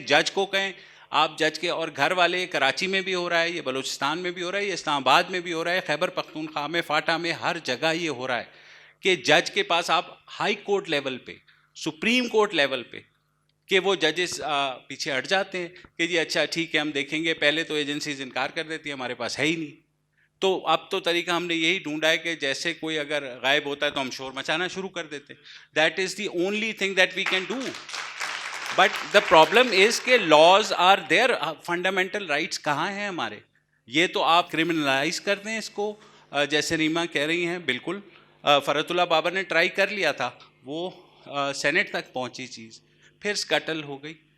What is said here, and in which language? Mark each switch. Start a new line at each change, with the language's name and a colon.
Urdu: جج کو کہیں آپ جج کے، اور گھر والے کراچی میں بھی ہو رہا ہے، یہ بلوچستان میں بھی ہو رہا ہے، یہ اسلام آباد میں بھی ہو رہا ہے، خیبر پختونخوا میں، فاٹا میں، ہر جگہ یہ ہو رہا ہے کہ جج کے پاس آپ ہائی کورٹ لیول پہ، سپریم کورٹ لیول پہ، کہ وہ ججز پیچھے ہٹ جاتے ہیں کہ جی اچھا ٹھیک ہے ہم دیکھیں گے. پہلے تو ایجنسیز انکار کر دیتی ہیں، ہمارے پاس ہے ہی نہیں. تو اب تو طریقہ ہم نے یہی ڈھونڈا ہے کہ جیسے کوئی اگر غائب ہوتا ہے تو ہم شور مچانا شروع کر دیتے.
English: That is the only thing that we can do. But the problem is کہ laws are there,
Urdu: fundamental rights کہاں ہیں ہمارے؟ یہ تو آپ کرمنلائز کر دیں اس کو، جیسے ریما کہہ رہی ہیں. بالکل فرحت اللہ بابر نے ٹرائی کر لیا تھا، وہ سینٹ تک پہنچی چیز، پھر سکٹل ہو گئی.